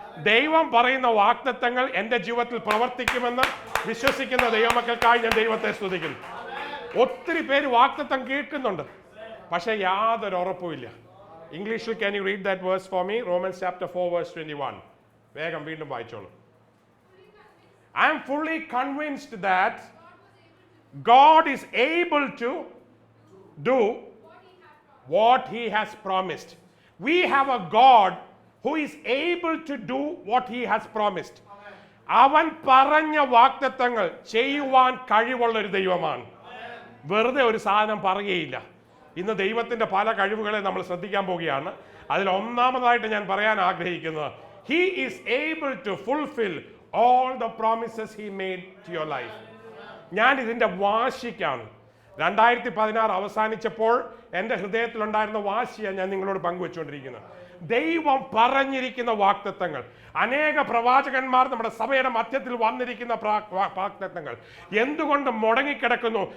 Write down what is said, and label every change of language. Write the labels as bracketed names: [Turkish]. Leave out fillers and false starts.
[Malayalam] ദൈവം പറയുന്ന വാഗ്ദത്തങ്ങൾ എൻ്റെ ജീവിതത്തിൽ പ്രവർത്തിക്കുമെന്ന് വിശ്വസിക്കുന്ന ദൈവമക്കൾക്കായി ഞാൻ ദൈവത്തെ സ്തുതിക്കുന്നു. ഒത്തിരി പേര് വാഗ്ദത്തം കേൾക്കുന്നുണ്ട്, പക്ഷെ യാതൊരു ഉറപ്പുമില്ല. ഇംഗ്ലീഷിൽ [English] Can you read that verse for me? Romans chapter 4 verse 21. [Malayalam] വേഗം വീണ്ടും വായിച്ചോളൂ. [English] I am fully convinced that God is able to do what he has promised. We have a God who is able to do what he has promised. [Malayalam] അവൻ പറഞ്ഞ വാഗ്ദത്തങ്ങൾ ചെയ്യുവാൻ കഴിവുള്ള ഒരു ദൈവമാണ്. വെറുതെ ഒരു സാധനം പറയുകയില്ല. ഇന്ന് ദൈവത്തിന്റെ പല കഴിവുകളെ നമ്മൾ ശ്രദ്ധിക്കാൻ പോവുകയാണ്. അതിൽ ഒന്നാമതായിട്ട് ഞാൻ പറയാൻ ആഗ്രഹിക്കുന്നത്, [English] he is able to fulfill all the promises he made to your life. [Malayalam] ഞാൻ ഇതിന്റെ വാശിക്കാണ്. 2016 അവസാനിച്ചപ്പോൾ എൻ്റെ ഹൃദയത്തിലുണ്ടായിരുന്ന വാശിയാണ് ഞാൻ നിങ്ങളോട് പങ്കുവെച്ചുകൊണ്ടിരിക്കുന്നത്. ദൈവം പറഞ്ഞിരിക്കുന്ന വാഗ്ദത്തങ്ങൾ, അനേക പ്രവാചകന്മാർ നമ്മുടെ സഭയുടെ മധ്യത്തിൽ വന്നിരിക്കുന്ന വാഗ്ദത്തങ്ങൾ എന്തുകൊണ്ട് മുടങ്ങിക്കിടക്കുന്നു?